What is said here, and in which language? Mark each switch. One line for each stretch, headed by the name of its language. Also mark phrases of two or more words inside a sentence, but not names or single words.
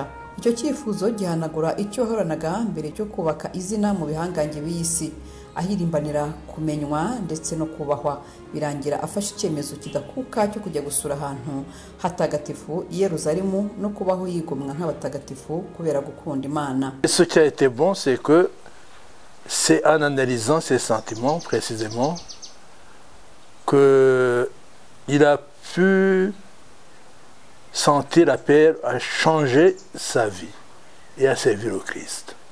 Kinyarwanda: Icyo cyifuzo gihanagura icyo horanaga mbere cyo kubaka izina mu bihangange b'isi, ahirimbanira kumenywa ndetse no kubahwa. Birangira afashe icyemezo kidakuka cyo kujya gusura ahantu hatagatifu i Yerusalemu no kubaho yigomwa nk'abatagatifu kubera gukunda Imana.
French: Ce qui a été bon, c'est que c'est en analysant ses sentiments précisément que il a pu sentir appel à changer sa vie et à servir au Christ.